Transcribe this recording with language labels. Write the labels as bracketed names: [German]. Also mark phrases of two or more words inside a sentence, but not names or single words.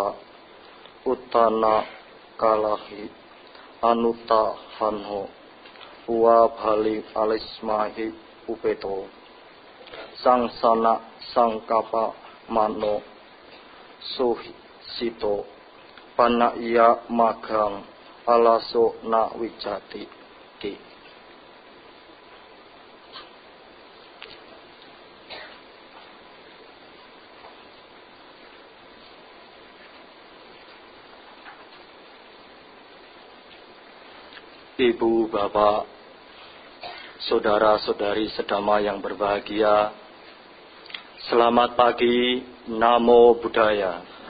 [Pali] Uttana kalahi anuta hanho wa bali alismahi upeto sangsana sangkapa mano suhi sito panaya magang alaso na wijati ki. [Indonesian] Ibu, bapak, saudara-saudari sedama yang berbahagia, selamat pagi, [Pali] Namo Buddhaya.